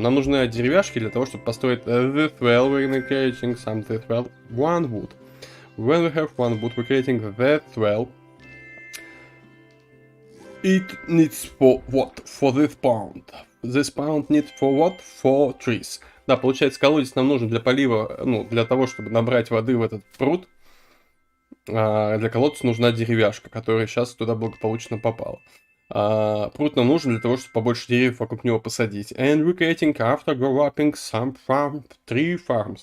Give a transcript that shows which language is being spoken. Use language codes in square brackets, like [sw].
[ru] Нам нужны деревяшки для того, чтобы построить [en] this well. We're creating some this well. One wood. When we have one wood, we're creating that well. It needs for what? For this pound. This pound needs for what? For trees. [ru] Да, получается, колодец нам нужен для полива, для того, чтобы набрать воды в этот пруд. Для колодца нужна деревяшка, которая сейчас туда благополучно попала. Пруд нам нужен для того, чтобы побольше деревьев вокруг него посадить. [en] And we're creating after growing some farm, 3 farms.